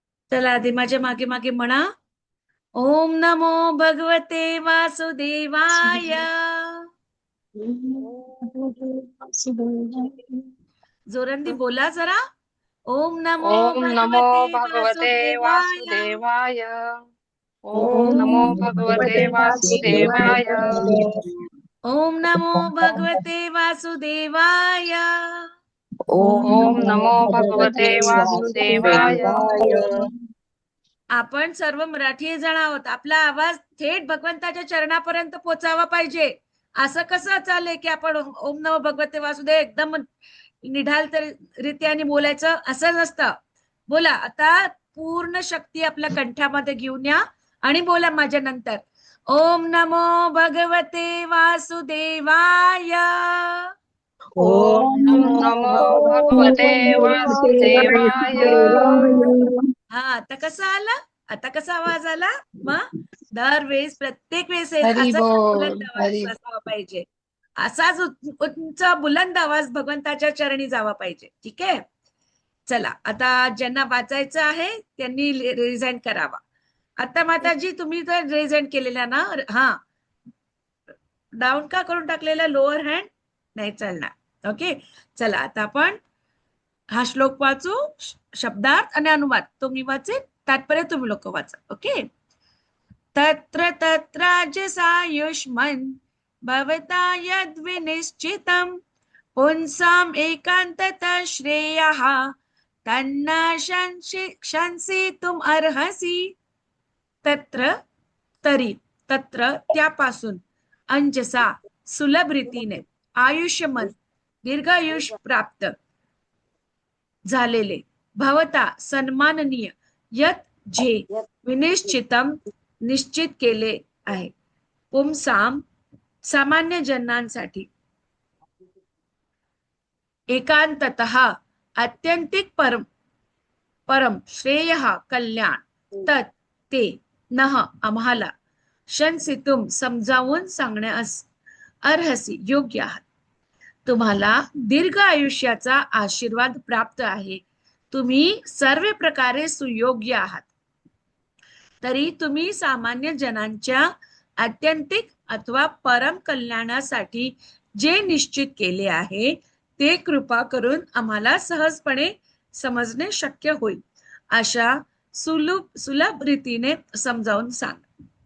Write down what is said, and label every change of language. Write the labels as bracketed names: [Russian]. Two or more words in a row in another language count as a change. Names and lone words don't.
[Marathi] चला आधी माझ्या मागे मागे म्हणा. [Sanskrit] ओम नमो भगवते वासुदेवाय. [Marathi] जोरांनी बोला जरा. [Sanskrit] ओम नमो ओम नमो भगवते भगवते वासुदेवाय. वासुदेवाय. ओम ओम नमो नमो भगवते भगवते वासुदेवाय. वासुदेवाय. ओम नमो भगवते वासुदेवाय. ओम नमो भगवते वासुदेवाय. [Marathi] आपण सर्व मराठी जण आहोत. आपला आवाज थेट भगवंताच्या चरणापर्यंत पोचावा पाहिजे. असं कसं चालेल की आपण [Sanskrit] ओम नमो भगवते वासुदेव [Marathi] एकदम निढाल रीत्याने बोलायचं असं नसतं. बोला आता. पूर्ण शक्ती आपल्या कंठामध्ये घेऊन या आणि बोला माझ्या नंतर. [Sanskrit] ओम नमो भगवते वासुदेवाय. ओम नमो भगवते वासुदेवाय. [Marathi] हा आता कसा आला. आता कसा आवाज आला. मग दरवेळेस प्रत्येक वेळेस हरी असाच बुलंद बोल आवाज हरी. असावा पाहिजे. असाच उंच बुलंद आवाज भगवंताच्या चरणी जावा पाहिजे. ठीक आहे. चला आता ज्यांना वाचायचं आहे त्यांनी रिझाईन करावा. आता माताजी तुम्ही तर रिझाईन केलेला ना. हा डाऊन का करून टाकलेला [English] lower hand [Marathi] नाही चालणार. ओके. चला आता आपण हा श्लोक वाचू. शब्दार्थ आणि अनुवाद तो मी वाचेन. तात्पर्य तुम्ही लोक वाचा. ओके. [Sanskrit] तत्र तत्राजसायुष्मन् भवता यद्विनिश्चितं पुंसाम् एकान्ततः श्रेयः तन्न शंसितुम् अर्हसि. [Marathi] तत्र तरी तत्र त्यापासून अंजसा सुलभ रीतीने आयुष्यमन दीर्घायुष प्राप्त झालेले भवता सन्माननीय यत जे विनिश्चितम निश्चित केले आहे पुंसाम सामान्य जनांसाठी एकांततः अत्यंतिक परम परम श्रेय कल्याण तत् ते नह आम्हाला शंसितुम समजावून सांगण्यास अर्हसी योग्य आहात. तुम्हाला दीर्घ आयुष्याचा आशीर्वाद प्राप्त आहे. तुम्ही सर्व प्रकारे सुयोग्य आहात. तरी तुम्ही सामान्य जनांच्या आत्यंतिक अथवा परम कल्याणासाठी जे निश्चित केले आहे ते कृपा करून आम्हाला सहजपणे समजणे शक्य होईल अशा सुलभ रीतीने समजावून सांग.